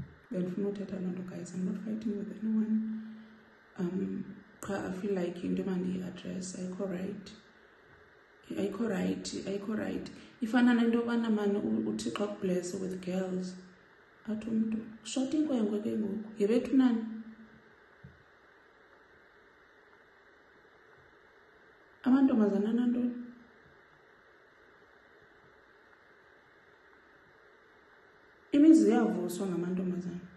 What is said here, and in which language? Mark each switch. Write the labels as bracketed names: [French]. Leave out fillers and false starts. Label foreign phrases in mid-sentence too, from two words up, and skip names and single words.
[Xhosa] Bendifuna uthetha loo nto, guys. [English] I'm not fighting with anyone. I feel like [Xhosa] into mandiyi-address ayikho [English] right. [Xhosa] Ifana nento yobana mani uThixo akublesse [English] with girls. [Xhosa] Athi umntu shota inkwenkwe ke ngoku yebethu nani. Amantombazana nantoni? Imizi iyavuswa ngamantombazana.